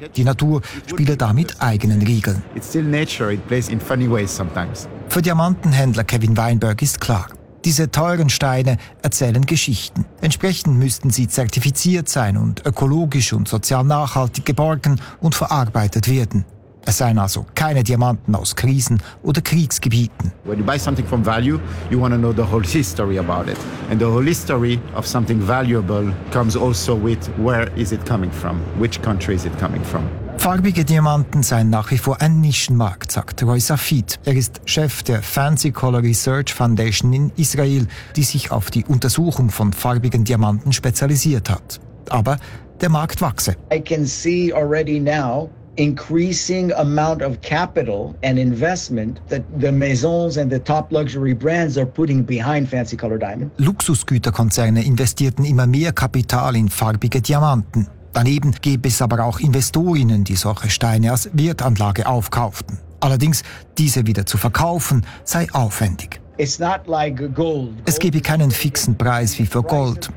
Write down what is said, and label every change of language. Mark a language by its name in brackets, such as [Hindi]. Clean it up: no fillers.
[German] Die Natur spiele da mit eigenen Regeln. Für Diamantenhändler Kevin Weinberg ist klar. Diese teuren Steine erzählen Geschichten. Entsprechend müssten sie zertifiziert sein und ökologisch und sozial nachhaltig geborgen und verarbeitet werden. Es seien also keine Diamanten aus Krisen- oder Kriegsgebieten. [English] When you buy something from value, you want to know the whole history about it. And the whole history of something valuable comes also with where is it coming from, which country is it coming from. [German] Farbige Diamanten seien nach wie vor ein Nischenmarkt, sagt Roy Safid. Er ist Chef der Fancy Color Research Foundation in Israel, die sich auf die Untersuchung von farbigen Diamanten spezialisiert hat. Aber der Markt wachse. [English] I can see already now increasing amount of capital and investment that the maisons and the top luxury brands are putting behind fancy color diamonds. [German] Luxusgüterkonzerne investierten immer mehr Kapital in farbige Diamanten. Daneben gäbe es aber auch Investorinnen, die solche Steine als Wertanlage aufkauften. Allerdings, diese wieder zu verkaufen, sei aufwendig. Es gebe keinen fixen Preis wie für Gold.